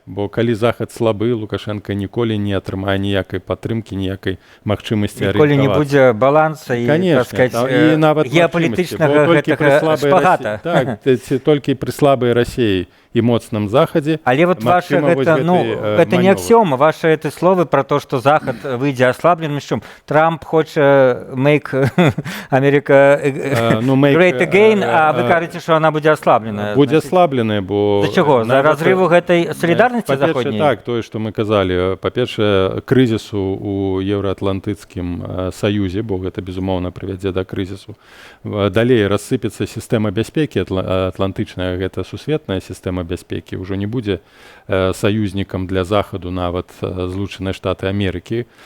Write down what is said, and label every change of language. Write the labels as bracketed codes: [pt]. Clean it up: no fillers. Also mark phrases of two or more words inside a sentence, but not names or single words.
[be] Бо калі Захад слабы, Лукашенко ніколі не атрымае ніякай падтрымкі, ніякай магчымасці арыентавацца. Ніколі не будзе баланса і, так сказаць, геапалітычнага гэтага шпагата. Так, толькі пры слабай Расіі і моцным Захадзе. Але вот ваше гэта не аксіома, [ru] ваши эти словы про то, что [be] Захад выйдзе аслабленым. Трамп хоча [en] make America great again, [be] а вы кажаце, [ru] что она [be] будзе аслабленая. Будзе аслабленая, бо... За чаго? За разрыву гэтай солідарнасці заходняй? Так, тое, што мы казалі. Па-першае, крызісу у Еўраатлантыцкім саюзе, бо гэта, безумоўна, прывядзе да крызісу. Далей рассыпецца сістэма бяспекі атлантычная, гэта сусветная сістэма бяспекі, ўжо не будзе саюзнікам для Захаду нават Злучаныя Штаты Амерыкі.